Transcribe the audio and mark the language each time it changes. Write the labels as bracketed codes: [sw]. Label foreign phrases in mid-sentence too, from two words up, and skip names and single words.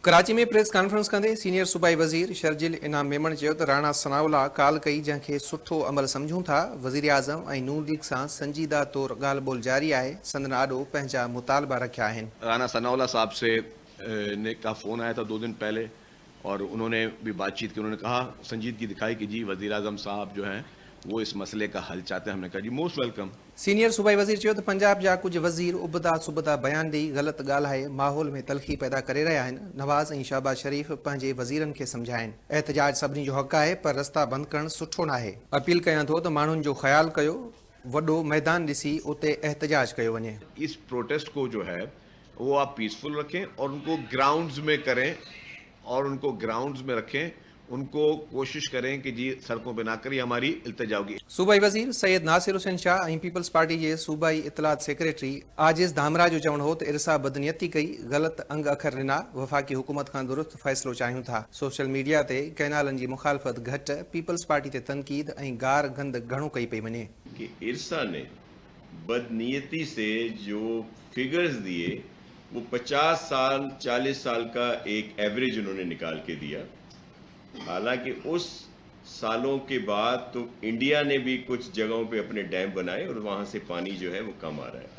[sd] कराची में [en] press conference [sd] कंदे सीनियर सूबाई वज़ीर शर्जिल इनाम मेमण चयो त राणा सनाउल्ला काल कई जंहिंखे सुठो अमल सम्झूं था। वज़ीर आज़म ऐं नून लीग सां संजीदा तौर ॻाल्हि ॿोल जारी आहे। संदन आॾो पंहिंजा मुतालबा रखिया आहिनि। [ur] رانا ثناءاللہ صاحب سے نے کا فون آیا تھا 2 دن پہلے اور انہوں نے بھی بات چیت کی. انہوں نے کہا، سنجیدگی دکھائی کہ جی وزیر اعظم صاحب جو ہیں وہ اس مسئلے کا حل چاہتے ہیں. ہم نے کہا جی [en] most welcome. [sd] सीनियर सूबाई वज़ीर चयो त पंजाब जा कुझु वज़ीर उबदा सुबदा बयान ॾेई ग़लति ॻाल्हाए माहौल में तलख़ी पैदा करे रहिया आहिनि। नवाज़ ऐं शहबाज शरीफ़ पंहिंजे वज़ीरनि खे सम्झाइनि। एहतजाज सभिनी जो हक़ आहे पर रस्ता बंदि करणु सुठो न आहे। अपील कयां थो त माण्हुनि जो ख़्यालु कयो, वॾो मैदान ॾिसी उते एहतजाज कयो वञे। [ur] اس پروٹیسٹ کو جو ہے وہ آپ پیس فل رکھیں اور ان کو گراؤنڈز میں کریں اور ان کو گراؤنڈز میں رکھیں. ان کو کوشش کریں کہ جی سڑکوں پہ نہ کریں، ہماری التجا ہوگی. [sd] सूबाई वज़ीर सैयद नासिर हुसैन शाह ऐं पीपल्स पार्टी जे सूबाई इतलात सेक्रेटरी आजिज़ धामरा जो चवणु हो त इरसा बदनियती कई, ग़लति अंग अखर ॾिना। वफ़ाक़ी हुकूमत खां दुरुस्त फ़ैसिलो चाहियूं था। [en] social media [sd] ते कैनालनि जी मुखालफ़त घटि, पीपल्स पार्टी ते तनक़ीद ऐं गार गंद घणो कई पई वञे। [ur] کہ ارسا نے بدنیتی سے جو فگرز دیے وہ 50 سال 40 سال کا ایک ایوریج انہوں نے نکال کے دیا. حالانکہ اس سالوں کے بعد تو انڈیا نے بھی کچھ جگہوں پہ اپنے ڈیم بنائے اور وہاں سے پانی جو ہے وہ کم آ رہا ہے.